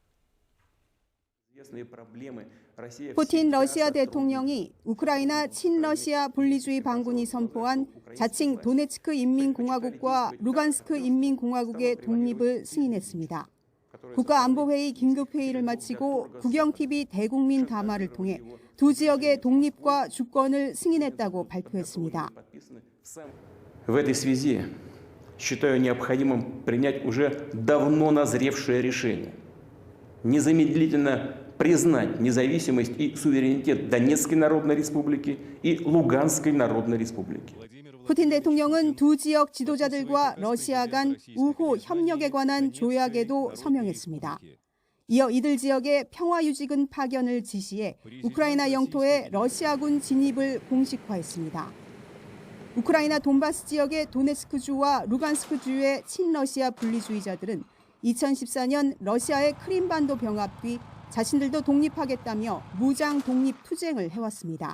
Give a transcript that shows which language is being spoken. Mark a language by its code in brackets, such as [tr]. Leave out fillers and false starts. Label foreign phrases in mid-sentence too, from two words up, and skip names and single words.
[ko] 푸틴 러시아 대통령이 우크라이나 친러시아 분리주의 반군이 선포한 자칭 도네츠크 인민공화국과 루간스크 인민공화국의 독립을 승인했습니다. 국가안보회의 긴급회의를 마치고 국영TV 대국민 담화를 통해 두 지역의 독립과 주권을 승인했다고 발표했습니다. [ru] В этой связи считаю необходимым принять уже давно назревшее решение незамедлительно признать независимость и суверенитет Донецкой Народной Республики и Луганской Народной Республики. [ko] 푸틴 대통령은 두 지역 지도자들과 러시아 간 우호 협력에 관한 조약에도 서명했습니다. 이어 이들 지역의 평화유지군 파견을 지시해 우크라이나 영토에 러시아군 진입을 공식화했습니다. 우크라이나 돈바스 지역의 도네츠크주와 루간스크주의 친러시아 분리주의자들은 2014년 러시아의 크림반도 병합 뒤 자신들도 독립하겠다며 무장 독립 투쟁을 해왔습니다.